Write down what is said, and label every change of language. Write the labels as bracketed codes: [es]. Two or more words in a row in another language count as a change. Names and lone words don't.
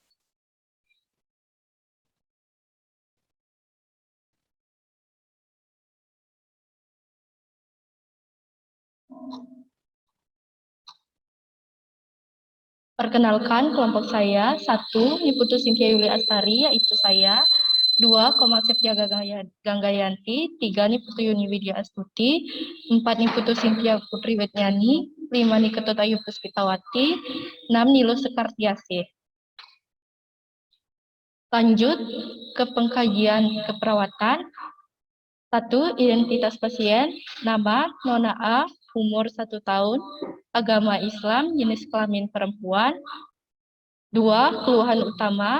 [id] Perkenalkan kelompok saya, 1. Niputu Cynthia Yuli Astari, yaitu saya. 2. Koma Septia Ganggayanti. 3. Niputu Yuni Widya Astuti. 4. Niputu Cynthia Putri Wetnyani. 5. Niketut Ayu Puspitawati. 6. Nilo Sekartiasih. Lanjut ke pengkajian keperawatan. 1. Identitas pasien. Nama Nona A, umur 1 tahun. Agama Islam, jenis kelamin perempuan. 2. Keluhan utama.